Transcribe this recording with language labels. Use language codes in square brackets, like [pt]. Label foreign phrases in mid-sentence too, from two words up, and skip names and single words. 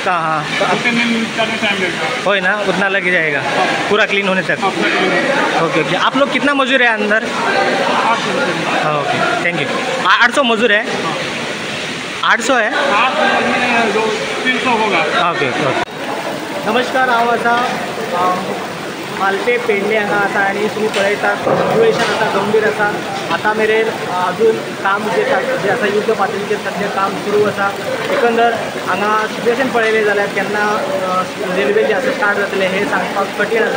[hi] कहाँ? 2-3 दिन करने टाइम लगेगा। हो ना, उतना लग जाएगा पूरा क्लीन होने तक। ओके ओके। आप लोग कितना मजदूर है अंदर? 800 रुपये। ओके, [en] thank you. [hi] 800 मजदूर है? 800 है? 300 होगा। ओके ओके। [kok] नमस्कार, हांव आसा मालपे पेडणे हांगा आसा आनी तुमी पळयता सिच्युएशन आसा गंभीर आसा। आतां मेरेन अजून काम जे आसा युद्ध पातळीचेर सद्या काम सुरू आसा। एकंदर हांगा सिच्युएशन पळयलें जाल्यार केन्ना रेल्वे जे आसा स्टार्ट जातले हे सांगपाक कठीण आसा।